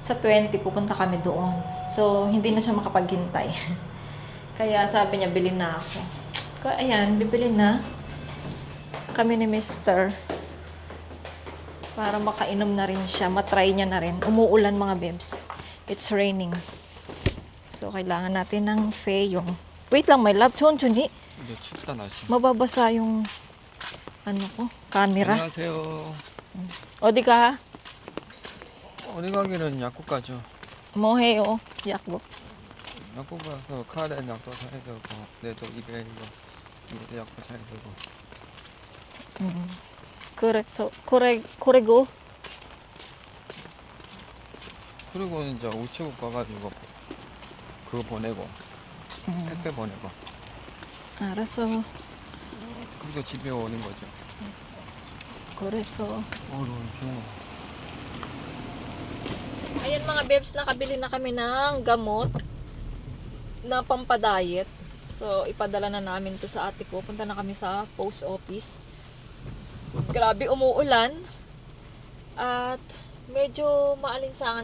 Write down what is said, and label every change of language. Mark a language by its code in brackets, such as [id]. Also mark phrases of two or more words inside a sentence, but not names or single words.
[tl] sa 20 pupunta kami doon. So, hindi na siya makapaghintay. Kaya sabi niya, bilhin na ako. Kaya ayan, bibili na kami ni Mr. Para makainom na rin siya, matry niya na rin. Umuulan mga bebs. [en] It's raining. So, [tl] kailangan natin ng feyong. [en] Wait lang, my love. [ko] 천천히. 이제 춥다 날씨. Mababasa yung ano ko, camera. 안녕하세요. 어디 가? 어디 가기는 약국 가죠. 뭐 해요? 약국. 약국 가서 카드엔 약도 사야 되고 내도 입에 이거 약도 사야 되고. 그래서 그리고 그리고 이제 우체국 가가지고 그거 보내고 택배 보내고 알았어. 그리고 집에 오는 거죠. 그래서 너무 귀여워. [tl] ayan mga bebs, nakabili na kami ng gamot na pampadayet. So, ipadala na namin to sa ate ko. Punta na kami sa post office. Grabe, umuulan. At medyo maalinsangan.